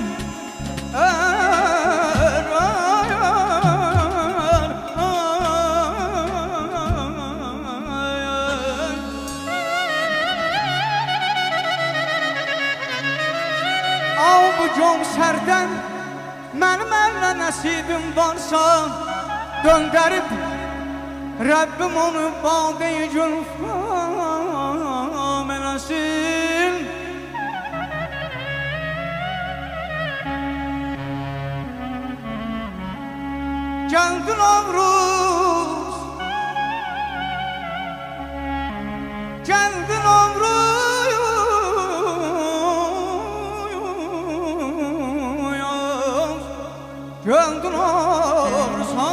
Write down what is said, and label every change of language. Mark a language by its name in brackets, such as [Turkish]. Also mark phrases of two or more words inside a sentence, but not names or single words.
[Azerbaijani] Avucun sərdən mənim əllə nəsibim varsa döndərib Rəbbim onu bağ-i gülfam eləsin. [Turkish] Geldi Novruz, geldi Novruz, geldi Novruz.